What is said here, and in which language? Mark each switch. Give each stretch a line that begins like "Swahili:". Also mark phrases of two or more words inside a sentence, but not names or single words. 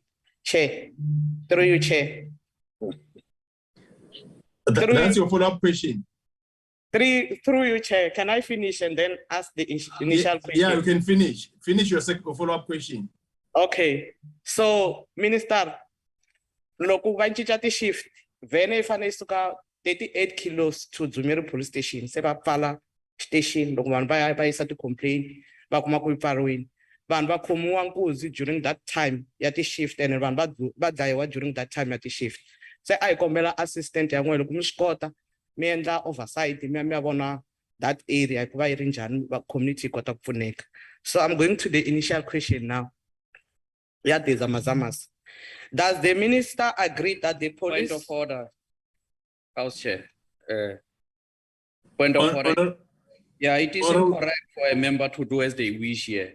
English: Chair, through you, chair. That's your follow-up question. Through you, chair. Can I finish and then ask the initial question? Yeah, you can finish. Finish your second follow-up question. Okay. So, Minister,
Tsonga: loku vanchicha ti shift vene ifane suka
English: 38 kilos to Dzumeri police station
Tsonga: se va pfala station loko vanhu va yisa ti complain va kuma ku pfariwile vanhu va khomiwa nkuzi
English: during that time
Tsonga: ya ti shift and vanhu va dlayiwa
English: during that time
Tsonga: ya ti shift se a hi kombela assistant ya n'wina loko mi swi kota mi endla oversight mi ya vona
English: that area
Tsonga: hikuva yi ri njhani va community yi kota ku pfuneka.
English: So I'm going to the initial question now. Yeah, there's Amazamas. Does the minister agree that the police... Point of order, House Chair. Point of order. Yeah, it is incorrect for a member to do as they wish here.